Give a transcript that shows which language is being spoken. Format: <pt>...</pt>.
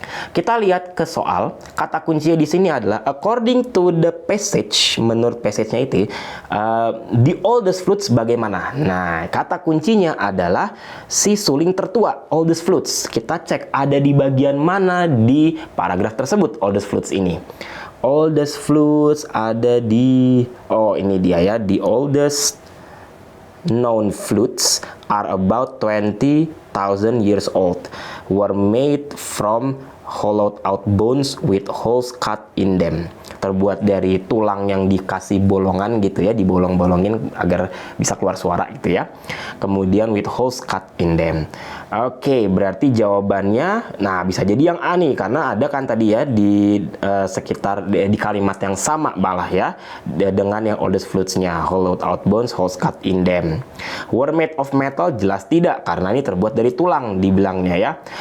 <id>Kita lihat ke soal, kata kuncinya di sini adalah</id> <en>according to the passage.</en> <id>Menurut passage-nya itu,</id> <en>the oldest flutes</en> <id>bagaimana? Nah, kata kuncinya adalah si suling tertua,</id> <en>oldest flutes.</en> <id>Kita cek ada di bagian mana di paragraf tersebut</id> <en>oldest flutes</en> <id>ini.</id> <en>Oldest flutes</en> <id>ada di, ini dia ya,</id> <en>the oldest known flutes are about 20,000 years old, were made from hollowed out bones with holes cut in them.</en> <id>Terbuat dari tulang yang dikasih bolongan gitu ya, dibolong-bolongin agar bisa keluar suara gitu ya. Kemudian</id> <en>with holes cut in them.</en> <id>Oke, berarti jawabannya, nah bisa jadi yang A nih, karena ada kan tadi ya di sekitar di kalimat yang sama malah ya, dengan yang oldest flutes-nya,</id> <en>hollowed out bones, holes cut in them. Were made of metal,</en> <id>jelas tidak, karena ini terbuat dari tulang dibilangnya ya.</id>